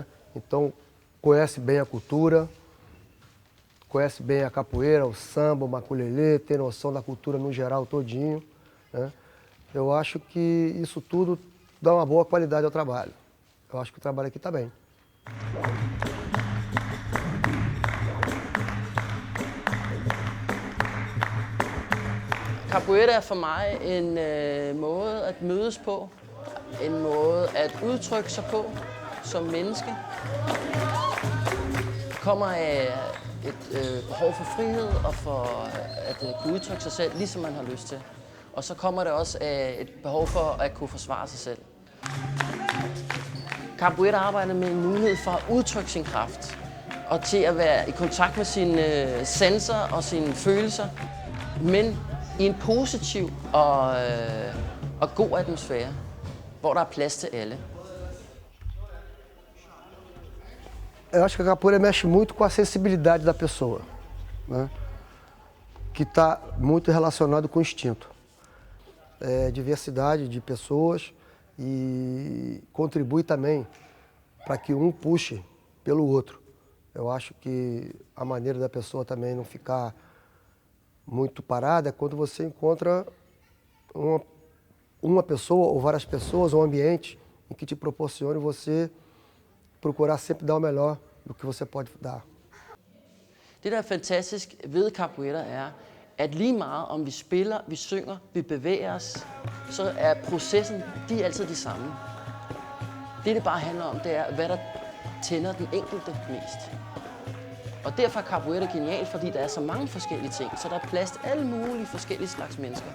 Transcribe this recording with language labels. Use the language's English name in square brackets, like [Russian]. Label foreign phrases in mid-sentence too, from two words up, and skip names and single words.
[Portuguese] Então conhece bem a cultura, conhece bem a capoeira, o samba, o maculelê, tem noção da cultura no geral todinho, né? Eu acho que isso tudo dá uma boa qualidade ao trabalho. Eu acho que o trabalho aqui está bem. [Danish] Capoeira er for mig en måde at mødes på, en måde at udtrykke sig på som menneske. Det kommer af et behov for frihed og for at kunne udtrykke sig selv, ligesom man har lyst til. Og så kommer det også af et behov for at kunne forsvare sig selv. Capoeira arbejder med en mulighed for at udtrykke sin kraft og til at være i kontakt med sine sanser og sine følelser, men i en positiv og god atmosfære, hvor der er plads til alle. [Portuguese] Eu acho que a capoeira mexe muito com a sensibilidade da pessoa, né? Que está muito relacionado com o instinto. Diversidade de pessoas e contribui também para que um puxe pelo outro. Eu acho que a maneira da pessoa também não ficar muito parada é quando você encontra uma pessoa ou várias pessoas, um ambiente em que te proporcione você procurar sempre dar o melhor do que você pode dar. [Danish] Det, der er fantastisk ved capoeira, er, at lige meget om vi spiller, vi synger, vi bevæger os, så er processen, de er altid de samme. Det bare handler om, det er, hvad der tænder den enkelte mest. Og derfor er capoeira genial, fordi der er så mange forskellige ting, så der er plads til alle mulige forskellige slags mennesker.